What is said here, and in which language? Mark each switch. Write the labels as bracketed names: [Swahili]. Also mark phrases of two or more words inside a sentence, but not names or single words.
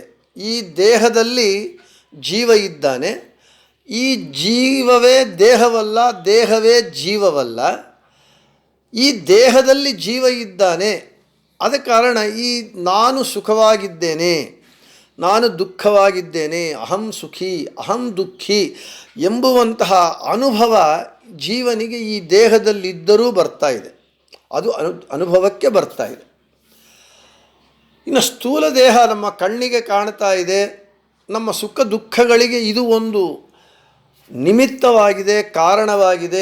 [Kannada] ಈ ದೇಹದಲ್ಲಿ ಜೀವ ಇದ್ದಾನೆ, ಈ ಜೀವವೇ ದೇಹವಲ್ಲ, ದೇಹವೇ ಜೀವವಲ್ಲ. ಈ ದೇಹದಲ್ಲಿ ಜೀವ ಇದ್ದಾನೆ. ಆದ ಕಾರಣ ಈ ನಾನು ಸುಖವಾಗಿದ್ದೇನೆ, ನಾನು ದುಃಖವಾಗಿದ್ದೇನೆ, [Sanskrit] ಅಹಂ ಸುಖಿ ಅಹಂ ದುಃಖಿ [Kannada] ಎಂಬುವಂತಹ ಅನುಭವ ಜೀವನಿಗೆ ಈ ದೇಹದಲ್ಲಿದ್ದರೂ ಬರ್ತಾ ಇದೆ, ಅದು ಅನುಭವಕ್ಕೆ ಬರ್ತಾ ಇದೆ. ಇನ್ನು ಸ್ಥೂಲ ದೇಹ ನಮ್ಮ ಕಣ್ಣಿಗೆ ಕಾಣ್ತಾ ಇದೆ. ನಮ್ಮ ಸುಖ ದುಃಖಗಳಿಗೆ ಇದು ಒಂದು ನಿಮಿತ್ತವಾಗಿದೆ, ಕಾರಣವಾಗಿದೆ.